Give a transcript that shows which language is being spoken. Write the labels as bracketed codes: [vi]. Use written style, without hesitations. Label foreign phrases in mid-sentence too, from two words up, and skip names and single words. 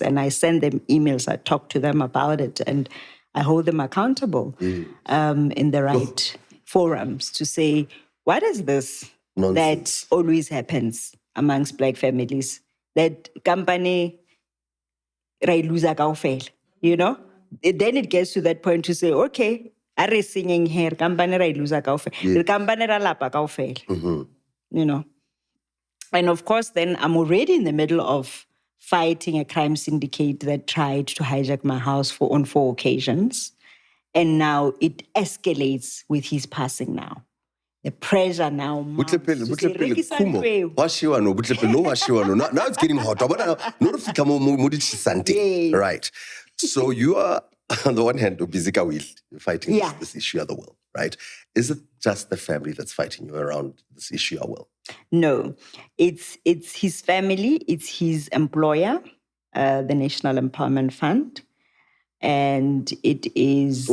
[en] And I send them emails, I talk to them about it, and I hold them accountable in the right forums to say, what is this nonsense that always happens amongst black families? That company, loser kaofela, Then it gets to that point to say, okay, are singing here, company [st] ra iluza kaofela. The company ra lapa kaofela. [en] And of course, then I'm already in the middle of fighting a crime syndicate that tried to hijack my house on 4 occasions. And now it escalates with his passing now. The pressure now mounts to say, [st] "Rekisa ntlo eo." [en] Now it's getting hot. Yes. Right. So you are, on the one hand, you're fighting Yeah. this issue at the will, right? Is it just the family that's fighting you around this issue at will? No, it's his family, it's his employer, the National Empowerment Fund, and it is...